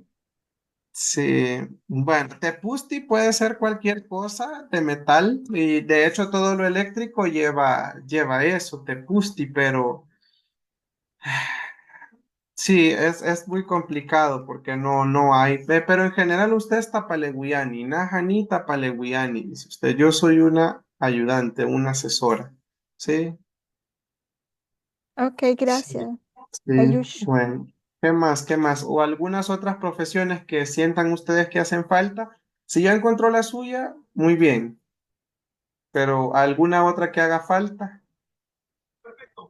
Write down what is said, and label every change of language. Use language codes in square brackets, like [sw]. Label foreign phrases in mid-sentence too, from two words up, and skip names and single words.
[es] Sí, bueno, tepusti puede ser cualquier cosa de metal y de hecho todo lo eléctrico lleva eso, tepusti, pero sí, es muy complicado porque no hay, pero en general usted es tapaleguiani, [nah] najani tapaleguiani, [es] dice usted, yo soy una ayudante, una asesora, ¿sí? Ok, Sí, gracias. sí, Ayush. bueno, ¿qué más? ¿Qué más? O algunas otras profesiones que sientan ustedes que hacen falta. Si ya encontró la suya, muy bien, pero alguna otra que haga falta.